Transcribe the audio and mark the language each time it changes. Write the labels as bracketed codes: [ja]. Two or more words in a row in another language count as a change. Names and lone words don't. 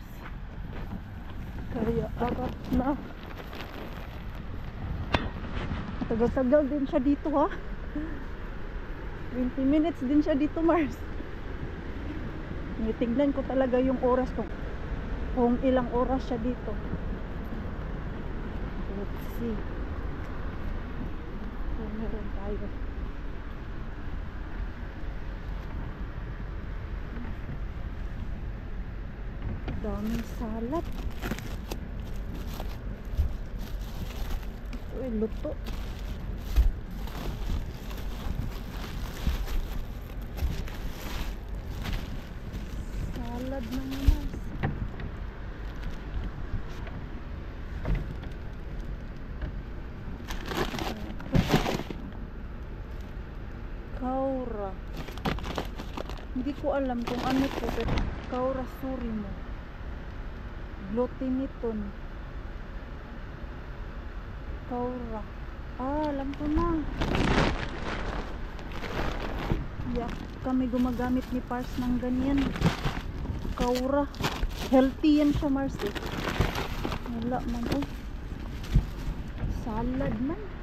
[tl] Kaya apat na. Tagal-tagal din siya dito, ha. 20 minutes din siya dito, Mars. Tingnan ko talaga yung oras kung ilang oras siya dito. [en] Let's see. So, [tl] meron tayo. Daming salad. Uy, luto. Salad na naman. Kaura. Hindi ko alam kung ano to, pero kaura surimo. Glutiniton. Kaura. Alam ko na. Yeah, kami gumagamit ni Pars ng ganyan. Kaura. Healthy yan siya, Mars. Wala man. Oh. Salad man.